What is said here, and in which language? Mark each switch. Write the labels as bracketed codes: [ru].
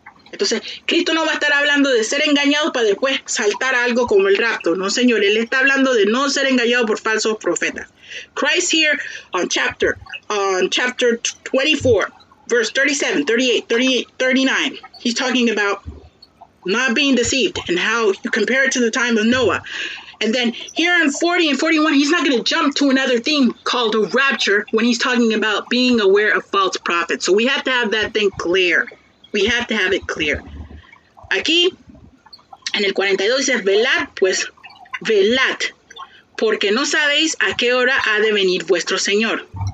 [es] Entonces, Cristo no va a estar hablando de ser engañados para después saltar a algo como el rapto. No, señor, Él está hablando de no ser engañado por falsos profetas. [en] Christ here on chapter 24, verse 37, 38, 38, 39, he's talking about not being deceived and how you compare it to the time of Noah. And then here in 40 and 41, he's not going to jump to another thing called a rapture when he's talking about being aware of false prophets. So we have to have that thing clear. We have to have it clear. [es] Aquí, en el 42 dice, velad, pues, velad, porque no sabéis a qué hora ha de venir vuestro Señor.